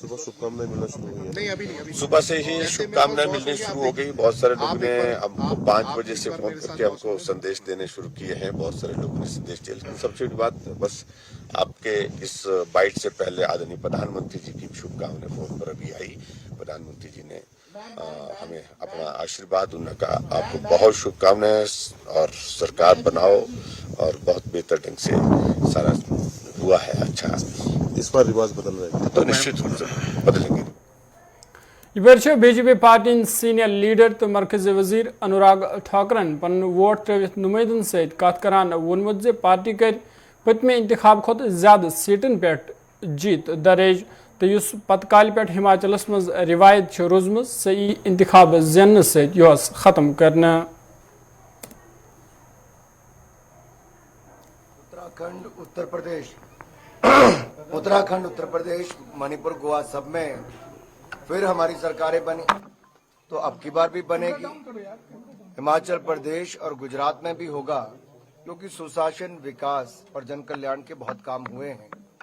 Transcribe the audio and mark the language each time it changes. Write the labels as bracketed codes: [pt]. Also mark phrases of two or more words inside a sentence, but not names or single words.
[hi] सुबह से ही शुभ कामनाएं मिलने शुरू हो गई बहुत सारे लोगों ने हम को 5 बजे से फ़ोन कर के हम को संदेश देने शुरू किए हैं बहुत सारे लोगों ने संदेश दिया लेकिन सब से बड़ी बात बस आप के इस बाइट से पहले आदरणीय प्रधान मंत्री जी की शुभ कामनाएं फ़ोन पर अभी आई प्रधान मंत्री जी ने हमें अपना आशीर्वाद उन्होंने कहा आप को बहुत शुभ कामनाएं और सरकार बनाओ और बहुत बेहतर ढंग से सारा हुआ है अच्छा इस बार रिवाज बदल रहे हैं तो निश्चित रूप से बदलें गे [ks] یہ بی جے پی پارٹی سینئر لیڈر تو مرکزی وزیر انوراگ ٹھاکرن پن ووٹ تروت نمائندن ست کت کران وونمت پارٹی کر پتمہ انتخاب کھت زیادہ سیٹن پہ جیت درج تو اس پتہ کال پہ ہماچلس مز روایت روزم سی انتخاب زین ست ختم کرنا [hi] उत्तराखंड उत्तर प्रदेश मणिपुर गोवा सब में फिर हमारी सरकारें बनी तो अब की बार भी बने गी हिमाचल प्रदेश और गुजरात में भी होगा क्योंकि सुशासन विकास और जन कल्याण के बहुत काम हुए हैं